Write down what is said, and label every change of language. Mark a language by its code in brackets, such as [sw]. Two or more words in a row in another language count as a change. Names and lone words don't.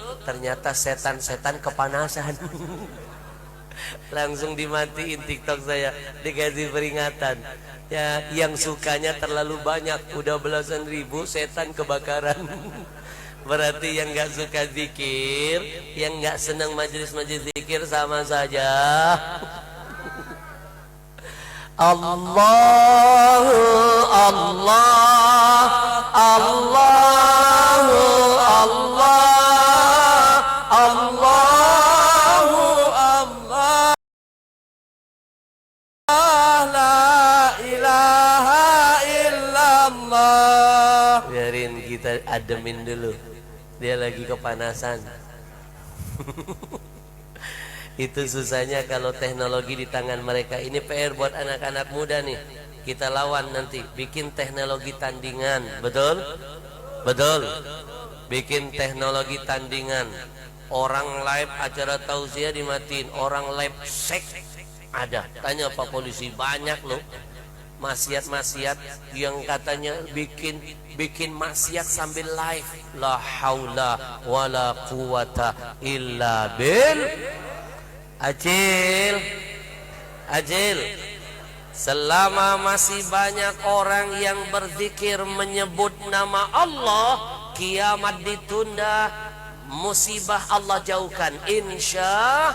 [id] Ternyata setan-setan kepanasan. Langsung dimatiin TikTok saya, dikasih peringatan. Ya, yang sukanya terlalu banyak, udah belasan ribu, setan kebakaran. Berarti yang nggak suka zikir, yang nggak senang majelis-majelis zikir sama saja. [ar] الله الله الله الله الله الله لا إله إلا الله. [id] Biarin kita ademin dulu, dia lagi kepanasan. Itu susahnya kalau teknologi di tangan mereka. Ini PR buat anak-anak muda nih. Kita lawan nanti, bikin teknologi tandingan, betul? Betul. Bikin teknologi tandingan. Orang live acara tausiah dimatiin, orang live seks ada. Tanya Pak Polisi, banyak loh maksiat-maksiat yang katanya bikin maksiat sambil live. [ar] لا حول ولا قوة إلا بال. [id] Acil, selama masih banyak orang yang berzikir menyebut nama Allah, kiamat ditunda, musibah Allah jauhkan, insya.